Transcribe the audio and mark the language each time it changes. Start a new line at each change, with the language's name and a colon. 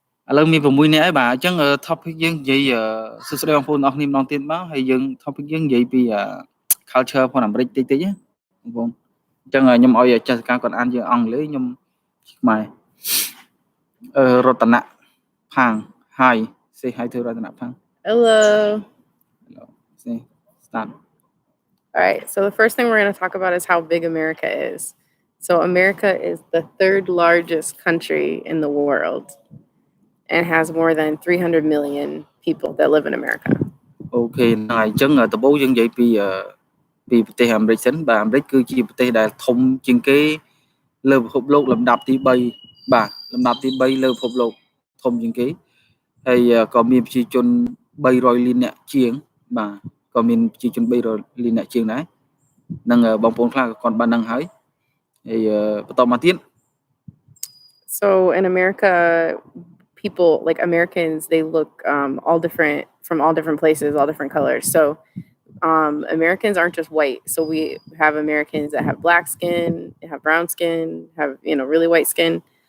Khmer: ឥឡូវមាន6នាក់ហើយបាទអញ្ចឹង topic យើងនិយាយសួស្តីបងប្អូនអរគ្នាម្ដងទៀតមកហើយយើង topic យើងនិយាយពី culture ផងអាមេរិកតិចណាបងប្អូនអញ្ចឹងខ្ញុំឲ្យ Jessica គាត់អានយើងអង់គ្លេសខ្ញុំខ្មែររតនៈផាង
English: Hi say hi to
Khmer: រតនៈផាង
English: Hello say start All right, so the first thing we're going to talk about is how big America is. So America is the third largest country in the world and has more than 300 million people that live in America.
Khmer: Okay ហើយអញ្ចឹងដំបូងយើងនិយាយពីប្រទេសអាមេរិកសិនបាទអាមេរិកគឺជាប្រទេសដែលធំជាងគេលើពិភពលោកលំដាប់ទី3បាទលំដាប់ទី3លើពិភពលោកធំជាងគេហើយក៏មានប្រជាជន300លាននាក់ជាងបាទក៏មានប្រជាជន300លាននាក់ជាងដែរនឹងបងប្អូនខ្លះក៏គាត់បានដឹងហើយហើយបន្តមកទៀត
English: So in America people like Americans they look all different from all different places, all different colors. So Americans aren't just white. So we have Americans that have black skin, have brown skin, have really white skin.